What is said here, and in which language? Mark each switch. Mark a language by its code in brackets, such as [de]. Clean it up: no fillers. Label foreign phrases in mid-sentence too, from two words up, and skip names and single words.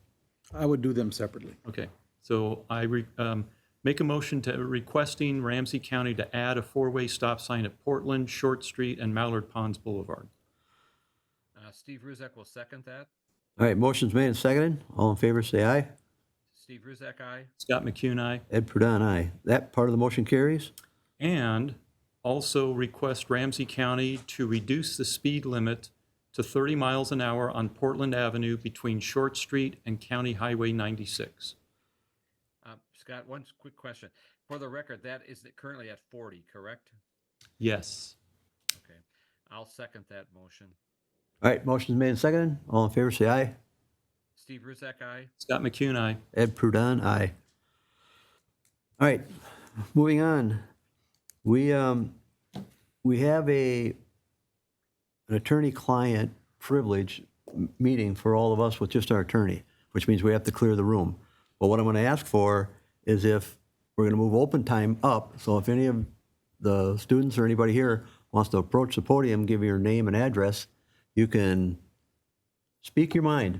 [en] I would do them separately. Okay, so I make a motion to requesting Ramsey County to add a 4-way stop sign at Portland, Short Street, and Mallard Ponds Boulevard. Steve Ruzek will second that. All right. Motion's made and seconded. All in favor, say aye. Steve Ruzek, aye. Scott McCune, aye. Ed Prudon, aye. That part of the motion carries. And also request Ramsey County to reduce the speed limit to 30 miles an hour on Portland Avenue between Short Street and County Highway 96. Scott, one quick question. For the record, that is currently at 40, correct? Yes. Okay. I'll second that motion. All right. Motion's made and seconded. All in favor, say aye. Steve Ruzek, aye. Scott McCune, aye. Ed Prudon, aye. All right. Moving on. We have an attorney-client privilege meeting for all of us with just our attorney, which means we have to clear the room. But what I'm going to ask for is if we're going to move open time up, so if any of the students or anybody here wants to approach the podium, give your name and address, you can speak your mind.